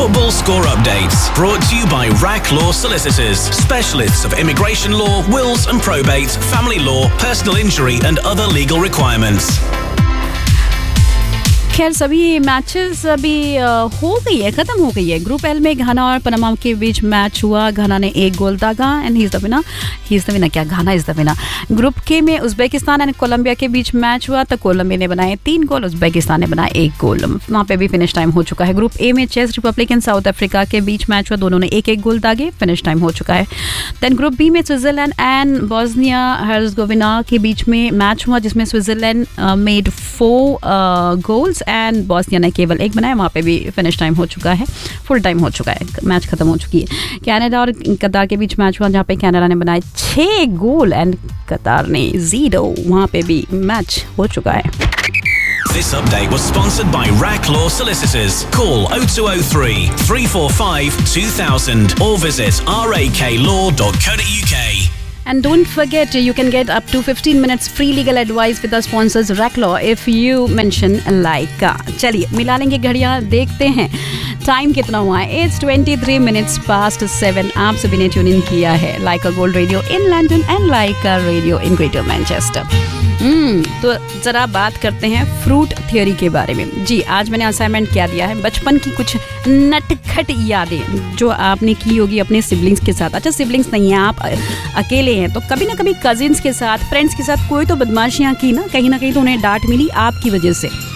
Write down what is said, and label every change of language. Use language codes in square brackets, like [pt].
[en] Score Updates, brought to you by Rack Law Solicitors, specialists of immigration law, wills and probate, family law, personal injury and other legal requirements. [hi] खैर सभी matches अभी हो गई है, ख़त्म हो गई है। ग्रुप एल में घाना और पनामा के बीच मैच हुआ, घाना ने एक गोल दागा [en] And Ghana is the winner. [hi] Group के में उज्बेकिस्तान एंड कोलंबिया के बीच मैच हुआ तो कोलंबिया ने बनाए 3 गोल, उज्बेकिस्तान ने बनाए 1 गोल, वहाँ पे भी फिनिश टाइम हो चुका है। ग्रुप ए में chess Republic and south Africa के बीच मैच हुआ, दोनों ने एक एक गोल दागे, फिनिश टाइम हो चुका है। देन ग्रुप बी में स्विट्जरलैंड एंड बोस्निया हर्जगोविना के बीच में मैच हुआ, जिसमें Switzerland [en] made 4 goals [hi] and Bosnia ने केवल 1 बनाया, वहाँ पे भी फिनिश टाइम हो चुका है, फुल टाइम हो चुका है, मैच खत्म हो चुकी है। कनाडा और कतार के बीच मैच हुआ, जहाँ पे कनाडा ने बनाए 6 गोल एंड कतार ने 0, वहाँ पे भी मैच हो चुका है। [en] This update was sponsored by Rack Law Solicitors. Call 0203 345 2000 or visit raklaw.co.uk. And don't forget, you can get up to 15 minutes free legal advice with our sponsors Rack Law if you mention Laika. [hi] चलिए मिला लेंगे घड़ियां, देखते हैं time कितना हुआ है। [en] It's 23 minutes past 7. [hi] आप सभी ने ट्यून इन किया है Laika Gold Radio in London and Laika Radio in Greater Manchester. तो जरा बात करते हैं फ्रूट थ्योरी के बारे में। जी, आज मैंने असाइनमेंट क्या दिया है, बचपन की कुछ नटखट यादें जो आपने की होगी अपने सिबलिंग्स के साथ। अच्छा, सिबलिंग्स नहीं है, आप अकेले हैं तो कभी ना कभी कजिन्स के साथ, फ्रेंड्स के साथ कोई तो बदमाशियां की ना, कहीं ना कहीं तो उन्हें डांट मिली आपकी वजह से।